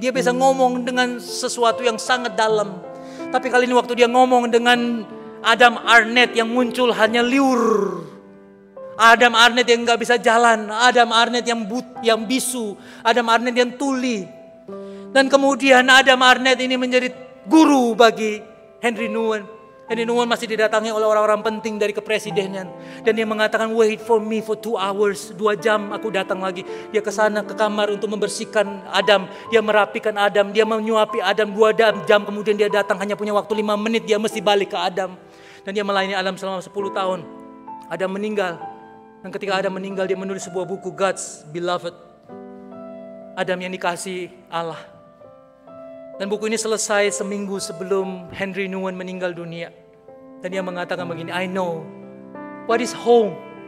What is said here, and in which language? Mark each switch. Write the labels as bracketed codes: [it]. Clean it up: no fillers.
[id] Dia biasa ngomong dengan sesuatu yang sangat dalam. Tapi kali ini waktu dia ngomong dengan Adam Arnett yang muncul hanya liur. Adam Arnett yang gak bisa jalan. Adam Arnett yang bisu. Adam Arnett yang tuli. Dan kemudian Adam Arnett ini menjadi guru bagi Henry Nouwen. Henry Nouwen masih didatangi oleh orang-orang penting dari kepresidenan. Dan dia mengatakan, [en] wait for me for 2 hours. [id] 2 jam aku datang lagi. Dia ke sana ke kamar untuk membersihkan Adam. Dia merapikan Adam. Dia menyuapi Adam 2 jam. Kemudian dia datang hanya punya waktu 5 menit. Dia mesti balik ke Adam. Dan dia melayani Adam selama 10 tahun. Adam meninggal. Dan ketika Adam meninggal, dia menulis sebuah buku, God's Beloved. Adam yang dikasihi Allah. Dan buku ini selesai seminggu sebelum Henry Nouwen meninggal dunia. Dan dia mengatakan begini, [en] I know what is home.